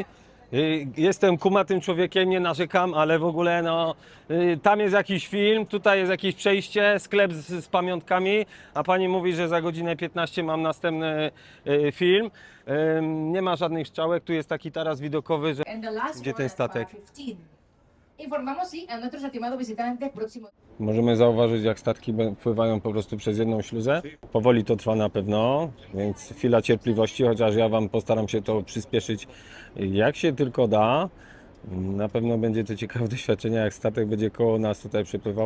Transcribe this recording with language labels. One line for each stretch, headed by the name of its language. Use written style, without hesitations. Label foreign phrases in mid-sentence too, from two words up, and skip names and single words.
Polish: Jestem kumatym człowiekiem, nie narzekam, ale w ogóle tam jest jakiś film, tutaj jest jakieś przejście, sklep z pamiątkami, a pani mówi, że za godzinę 15 mam następny film. Nie ma żadnych strzałek, tu jest taki taras widokowy, że... Gdzie ten statek?
Spanish: Informamos sí a nuestros estimados visitantes próximos.
Polish: Możemy zauważyć, jak statki pływają po prostu przez jedną śluzę. Powoli to trwa na pewno, więc chwila cierpliwości, chociaż ja Wam postaram się to przyspieszyć jak się tylko da. Na pewno będzie to ciekawe doświadczenie, jak statek będzie koło nas tutaj przepływał.